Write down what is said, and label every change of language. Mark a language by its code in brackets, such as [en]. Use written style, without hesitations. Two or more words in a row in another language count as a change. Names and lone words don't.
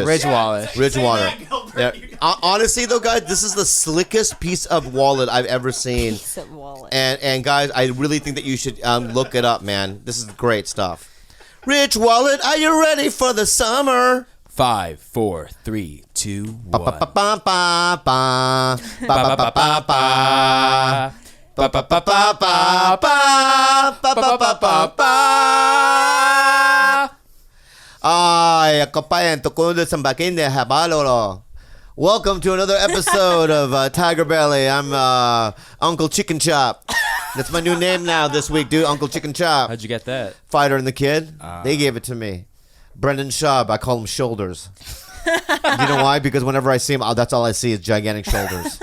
[en] Ridge Wallet. Ridge Wallet. Yeah. Honestly though, guys, this is the slickest piece of wallet I've ever seen. Piece of wallet. And guys, I really think that you should look it up, man. This is great stuff. Rich Wallet, are you ready for the summer? 5, 4, 3, 2, 1. Ba ba ba ba ba ba ba ba ba ba. Ba ba ba ba ba ba ba ba ba ba. Ay, kapayan tukundo sa bakinde habalolo. Welcome to another episode of TigerBelly. I'm Uncle Chicken Chop. That's my new name now this week, dude. Uncle Chicken Chop. How'd you get that? Fighter and the Kid. They gave it to me. Brendan Schaub. I call him Shoulders. You know why? Because whenever I see him, that's all I see is gigantic shoulders.